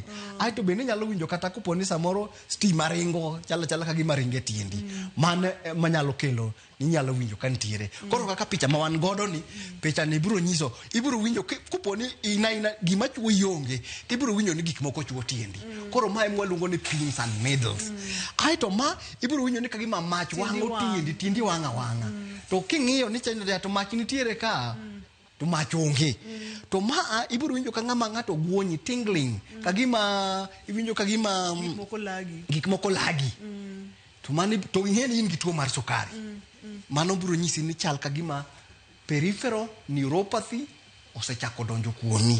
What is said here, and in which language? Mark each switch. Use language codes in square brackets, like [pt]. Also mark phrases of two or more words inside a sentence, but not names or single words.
[luo] Ai to bende nyalo winjo kata kopo ni samoro stima ringo chala ka gima ringe tiendi. Mane manyalo kelo ni nyalo winjo ka nitiere. Koro kaka picha ma wan godo ni picha ni biro nyiso ibiro winjo kopo ni ina gima chuo yonge ibiro winjo ni gik moko chuo tiendi. Koro ma emwaluongo ni [en] pins and needles. [luo] Ai to ma ibiro winjo ni kagima mach wango tiendi wanga. To king'iyo ni chenro to mach nitiere ka to machonge. To ma ibiro winjo ka ng'ama ng'ato guonyi tingling kagima iwinjo kagima gik moko lagi. To mani to ing'eni in gi tuo mar sukari. Mano biro nyisi ni chal kagima [en] peripheral neuropathy [luo] osechako donjo kuomi.